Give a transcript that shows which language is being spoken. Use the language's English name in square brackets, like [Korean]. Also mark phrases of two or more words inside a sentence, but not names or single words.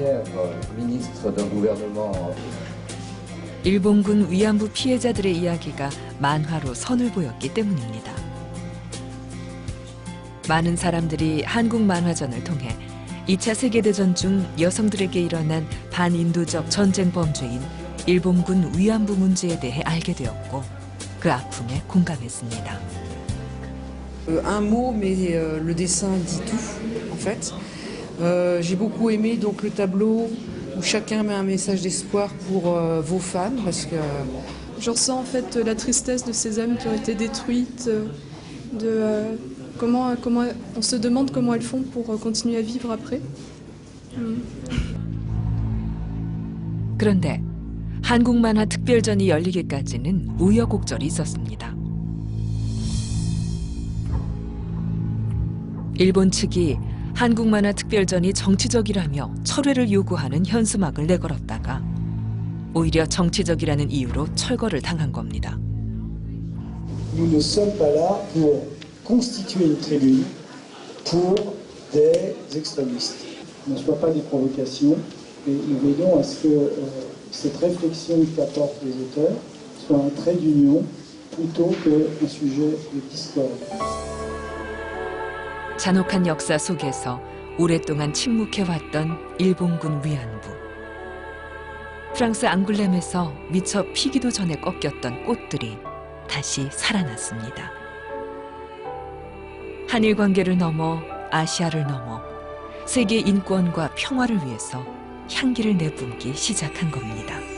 [Korean] 일본군 위안부 피해자들의 이야기가 만화로 선을 보였기 때문입니다. 많은 사람들이 한국 만화전을 통해 2차 세계대전 중 여성들에게 일어난 반인도적 전쟁 범죄인 일본군 위안부 문제에 대해 알게 되었고 그 아픔에 공감했습니다. [French] Un mot, mais le dessin dit tout, en fait. J'ai beaucoup aimé donc le tableau où chacun met un message d'espoir pour vos fans, parce que je ressens en fait la tristesse de ces âmes qui ont été détruites, comment on se demande comment elles font pour continuer à vivre après. [Korean] 그런데 한국 만화 특별전이 열리기까지는 우여곡절이 있었습니다. 일본 측이 한국 만화 특별전이 정치적이라며 철회를 요구하는 현수막을 내걸었다가 오히려 정치적이라는 이유로 철거를 당한 겁니다. [French] Nous ne sommes pas là pour constituer une tribune pour des extrémistes. Ne soit pas des provocations, et nous veillons à ce que cette réflexion qu'apportent les auteurs soit un trait d'union plutôt qu'un sujet de discorde. [Korean] 잔혹한 역사 속에서 오랫동안 침묵해왔던 일본군 위안부. 프랑스 앙굴렘에서 미처 피기도 전에 꺾였던 꽃들이 다시 살아났습니다. 한일 관계를 넘어 아시아를 넘어 세계 인권과 평화를 위해서 향기를 내뿜기 시작한 겁니다.